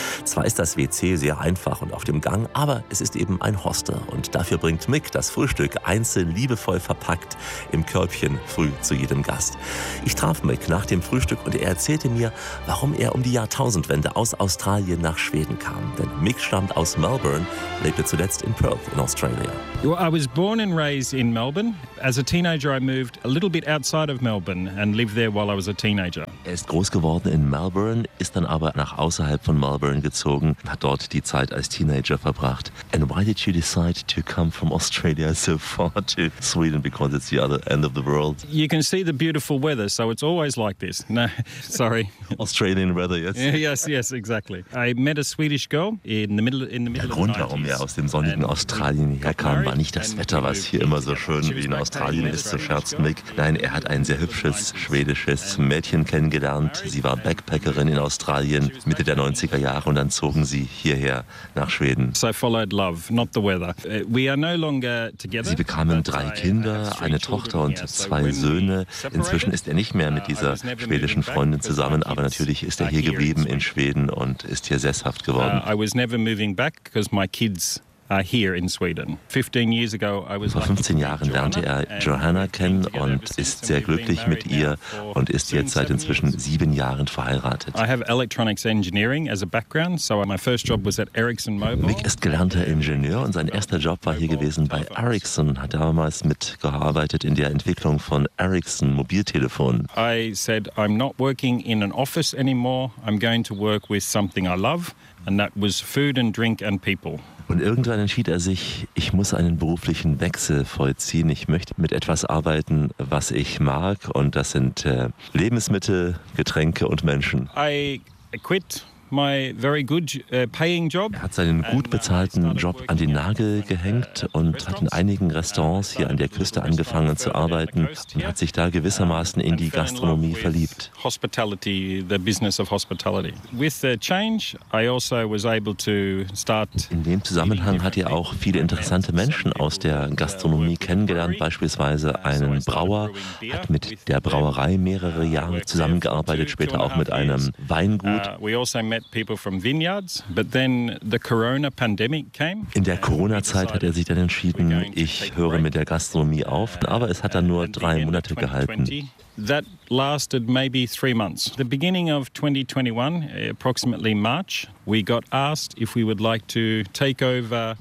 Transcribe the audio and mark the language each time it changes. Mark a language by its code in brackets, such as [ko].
[de] Zwar ist das WC sehr einfach und auf dem Gang, aber es ist eben ein Hostel und dafür bringt Mick das Frühstück einzeln liebevoll verpackt im Körbchen früh zu jedem Gast. Ich traf Mick nach dem Frühstück und er erzählte mir, warum er um die Jahrtausendwende aus Australien nach Schweden kam. Denn Mick stammt aus Melbourne, lebte zuletzt in Perth in Australia. [en] Well, I was born and raised in Melbourne. As a teenager I moved a little bit outside of Melbourne and lived there while I was a teenager. [de] Er ist groß geworden in Melbourne, ist dann aber nach außerhalb von Melbourne gezogen, hat dort die Zeit als Teenager verbracht. [en] And why did you decide to come from Australia so far to Sweden? Because it's the other end of the world. You can see the beautiful weather, so it's always like this. No, sorry. Australian weather, yes. Yes, yes, exactly. I met a Swedish girl in the middle. [de] Der Grund, warum er aus dem sonnigen Australien herkam, war nicht das Wetter, was hier immer so schön wie in Australien ist, so scherzt Mick. Nein, er hat ein sehr hübsches schwedisches Mädchen kennengelernt. Sie war Backpackerin in Australien Mitte der 90er Jahre und dann zogen sie hierher nach Schweden. Sie bekamen drei Kinder, eine Tochter und zwei Söhne. Inzwischen ist er nicht mehr mit dieser schwedischen Freundin zusammen, aber natürlich ist er hier geblieben in Schweden und ist hier sesshaft geworden. [en] I was never moving back because my kids here in Sweden. 15 years ago, I was [de] Vor 15 Jahren lernte er Johanna kennen und ist sehr glücklich mit ihr und ist jetzt seit inzwischen 7 Jahren verheiratet. [en] I have electronics engineering as a background, so my first job was at Ericsson Mobile. [de] Mick ist gelernter Ingenieur und sein erster Job war hier gewesen bei Ericsson, hat damals mitgearbeitet in der Entwicklung von Ericsson Mobiltelefon. [en] I said I'm not working in an office anymore, I'm going to work with something I love, and that was food and drink and people. [de] Und irgendwann entschied er sich, ich muss einen beruflichen Wechsel vollziehen. Ich möchte mit etwas arbeiten, was ich mag. Und das sind Lebensmittel, Getränke und Menschen. [en] I quit my very good paying job. [de] Er hat seinen gut bezahlten Job an den Nagel gehängt und hat in einigen Restaurants hier an der Küste angefangen zu arbeiten und hat sich da gewissermaßen in die Gastronomie verliebt. [en] Hospitality, the business of hospitality. With the change, I also was able to start. [de] In dem Zusammenhang hat er auch viele interessante Menschen aus der Gastronomie kennengelernt, beispielsweise einen Brauer, hat mit der Brauerei mehrere Jahre zusammengearbeitet, später auch mit einem Weingut. [en] Met people from vineyards, but then the Corona pandemic came. [de] In der Corona-Zeit hat er sich dann entschieden, ich höre mit der Gastronomie auf, aber es hat dann nur 3 Monate gehalten. [en] That lasted maybe 3 months. The beginning of 2021, approximately March, we got asked if we would like to take over.